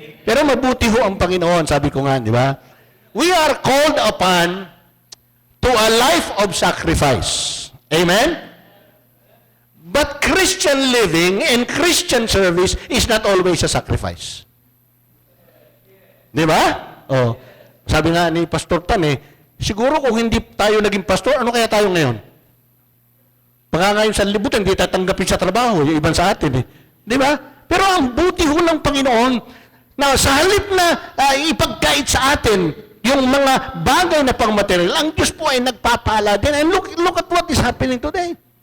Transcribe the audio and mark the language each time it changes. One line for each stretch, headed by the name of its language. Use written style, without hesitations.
Filipino: Pero mabuti ho ang Panginoon, sabi ko nga, di ba?
English: We are called upon to a life of sacrifice. Amen? But Christian living and Christian service is not always a sacrifice.
Filipino: Di ba? Oh, sabi nga ni Pastor Tan siguro kung hindi tayo naging pastor, ano kaya tayo ngayon? Baka ngayon sa libutan, hindi tatanggapin sa trabaho, yung ibang sa atin Di ba? Pero ang buti ho ng Panginoon, na sa halip na ipagkait sa atin yung mga bagay na pang-material, ang Diyos po ay nagpapala din.
English: And look at what is happening today.